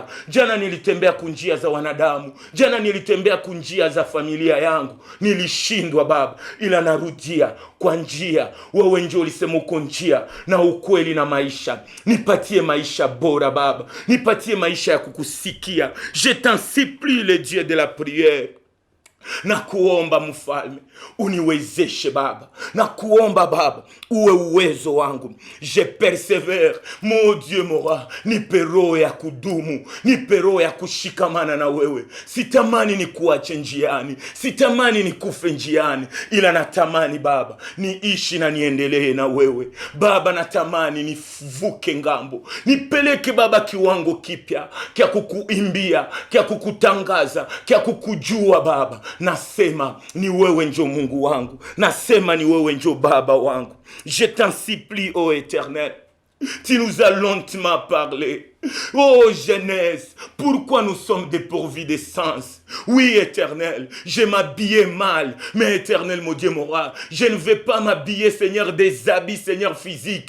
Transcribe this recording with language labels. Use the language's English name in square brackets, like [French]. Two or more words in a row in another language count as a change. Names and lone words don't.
[Swahili] Jana nilitembea kunjia za wanadamu. Jana nilitembea kunjia za familia yangu. Nilishindwa Baba, ila narudia kwa njia. Wewe ndio ulisema uko njia na ukweli na maisha. Nipatie maisha bora Baba. Nipatie maisha ya kukusikia. [French] Je t'en supplie, le Dieu de la prière. [Swahili] Na kuomba Mfalme, uniwezeshe Baba. Na kuomba Baba, uwe uwezo wangu. [French] Je persevere, mon Dieu, mon roi. [Swahili] Nipe roho ya kudumu, nipe roho ya kushikamana na wewe. Sitamani nikuache njiani, sitamani nikufe njiani, ila natamani Baba niishi na niendelee na wewe Baba. Natamani nivuke ngambo, nipeleke Baba kiwango kipya kia kukuimbia, kia kukutangaza, kia kukujua Baba. Nasema ni wewe njo Mungu wangu. Nasema ni wewe njo Baba wangu. [French] Je t'en supplie, ô Éternel. Tu nous as lentement parlé. Oh jeunesse, pourquoi nous sommes dépourvus de sens? Oui, Éternel, je m'habillais mal. Mais Éternel, mon Dieu, mon roi, je ne vais pas m'habiller, Seigneur, des habits, Seigneur, physiques.